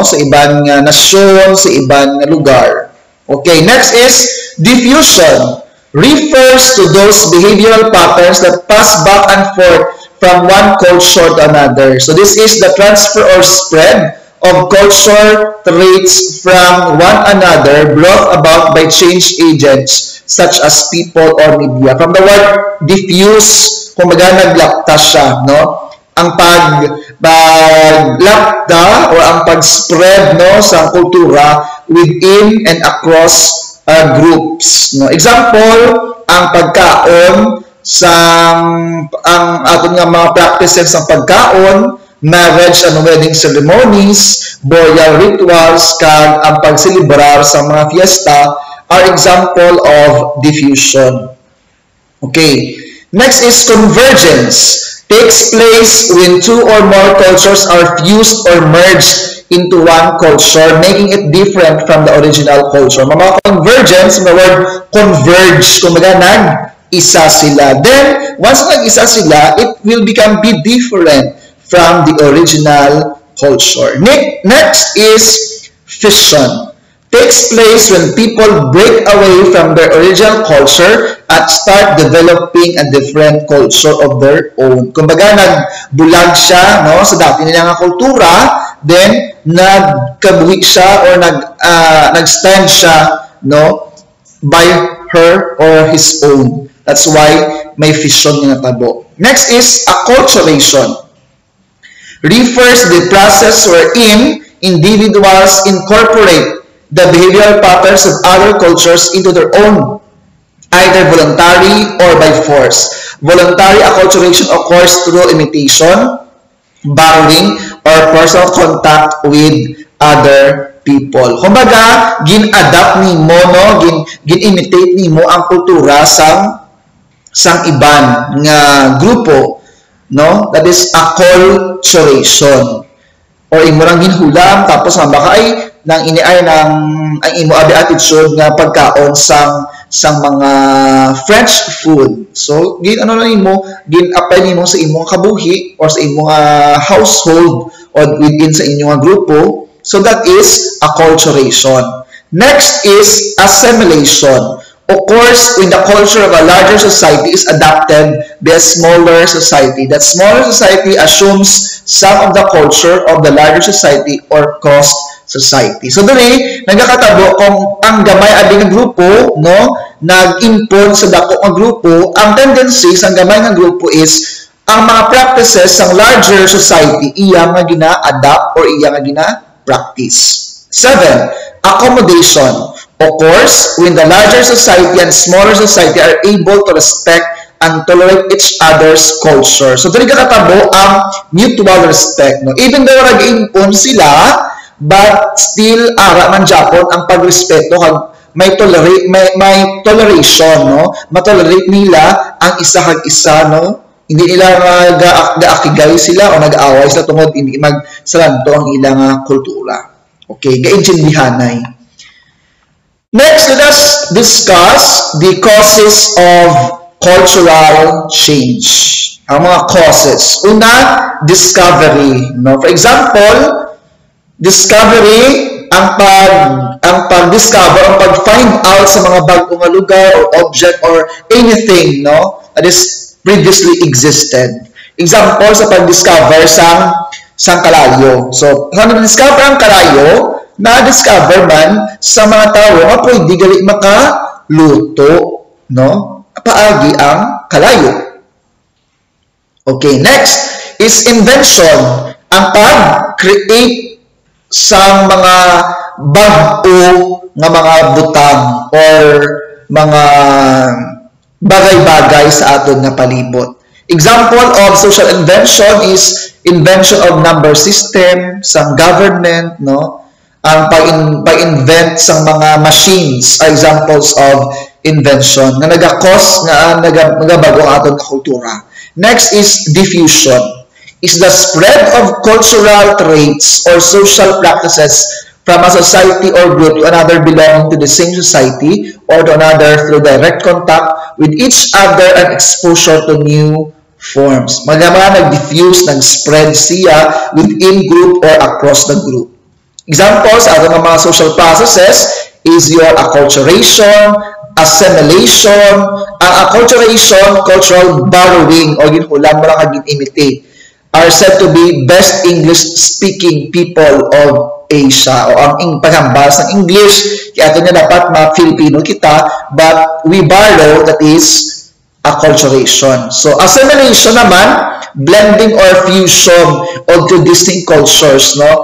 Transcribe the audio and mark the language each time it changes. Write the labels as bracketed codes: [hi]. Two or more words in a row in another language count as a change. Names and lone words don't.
[tl] Sa ibang nasyon, sa ibang lugar. [en] Okay, next is diffusion. Refers to those behavioral patterns that pass back and forth from one culture to another. So this is the transfer or spread of culture traits from one another brought about by change agents such as people or media. From the word diffuse, [hil] kumbaga naglapta siya, no? Ang paglapta or ang pag-spread, no, sa kultura [en] within and across groups, [hil] no? Example, ang pagkaon ang aton nga mga practices ng pagkaon, [en] marriage and wedding ceremonies, burial rituals, [hil] kag ang pagselebrar sa mga fiesta [en] are example of diffusion. Okay. Next is convergence. Takes place when two or more cultures are fused or merged into one culture, making it different from the original culture. [hil] Mga convergence, [en] the word converge, [hil] kumbaga isa sila. Then, once nag-isa sila, [en] it will be different from the original culture. Next is fission. Takes place when people break away from their original culture at start developing a different culture of their own. [hil] Kumbaga, nagbulag siya, no, sa dati nilang kultura, then nagkabuhi siya or nag-stand siya, [en] no, by her or his own. [hil] That's why may fission nga tabo. [en] Next is acculturation. Refers to the process wherein individuals incorporate the behavioral patterns of other cultures into their own, either voluntary or by force. Voluntary acculturation occurs through imitation, borrowing, or personal contact with other people. [hil] Kumbaga, gin-adapt nimo, no, gin-imitate nimo ang kultura sang iban nga grupo, no? [en] That is acculturation. [hil] Or imo lang ginhulam tapos mabaka ay nang iniay ng ang imo abi attitude nga pagkaon sang mga [en] French food. [hil] So gin apply nimo sa imong kabuhi or sa imong household or within sa inyong grupo. [en] So that is acculturation. Next is assimilation. Occurs when the culture of a larger society is adapted by a smaller society. That smaller society assumes some of the culture of the larger society or cost society. [hil] So dali nagakatabo kung ang gamay abi nga grupo, no, nag-impon sa dako nga grupo, ang tendency sa gamay nga grupo is ang mga practices sa [en] larger society [hil] iya nga gina-adapt or iya nga gina-practice. [en] 7. Accommodation. Occurs when the larger society and smaller society are able to respect and tolerate each other's culture. So, [hil] dali katabo ang [en] mutual respect. [hil] No? [en] Even though [hil] nag-impon sila, [en] but still [hil] ara man Japon ang pagrespeto kag may toleration, no? Matolerate nila ang isa kag isa, no? [tl] Hindi nila [hil] gaakigay sila o nag-aaway sila tungod hindi magsalanto ang ilang kultura. Okay, gaintindihanay. [en] Next, let us discuss the causes of cultural change. [hil] Ang mga causes. Una, [en] discovery. No? For example, discovery, [hil] ang pag-discover, ang pag-find out sa mga bagong lugar [en] or object or anything, [hil] no, [en] that is previously existed. [hil] Example sa pag-discover sang kalayo. So, kung na-discover ang kalayo, na-discover man sa mga tao nga pwede gali makaluto, no? Paagi ang kalayo. [en] Okay, next is invention. [hil] Ang pag-create sa mga bag-o nga mga butang or mga bagay-bagay sa aton nga palibot. [en] Example of social invention is invention of number system, [hil] sa government, no? Ang pag-invent sa mga machines [en] are examples of invention [hil] nga nagakos nga nagabago ang aton kultura. [en] Next is diffusion. Is the spread of cultural traits or social practices from a society or group to another belonging to the same society or to another through direct contact with each other and exposure to new forms. [hil] Mga nag-diffuse, nag-spread siya [en] within group or across the group. Examples of mga social processes is your acculturation, assimilation. [hil] Ang acculturation, [en] cultural borrowing [hil] o ginhulan mo lang kag-imitate, [en] are said to be best English-speaking people of Asia [hil] o ang paghambas ng English kaya ito nga dapat ma-Filipino kita [en] but we borrow, that is acculturation. So assimilation naman, blending or fusion of two distinct cultures, no?